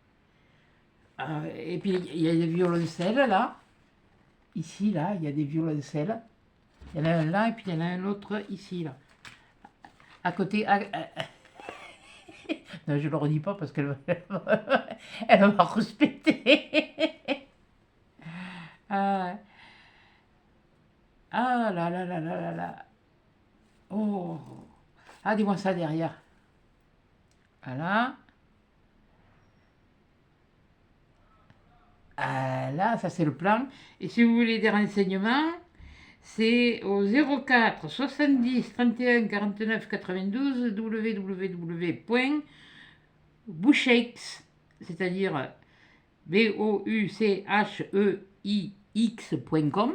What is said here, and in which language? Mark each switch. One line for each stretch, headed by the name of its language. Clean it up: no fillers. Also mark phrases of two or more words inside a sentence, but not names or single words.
French: et puis, il y a des violoncelles, là. ici, là, il y a des violoncelles. Il y en a un là et puis il y en a un autre ici, là. À côté. Non, je ne le redis pas parce qu'elle elle va respecter. Ah, ah là là là là là là. Oh. Ah, dis-moi ça derrière. Voilà. Ah, là, ça c'est le plan. Et si vous voulez des renseignements, c'est au 04 70 31 49 92 www.boucheix, c'est-à-dire boucheix.com.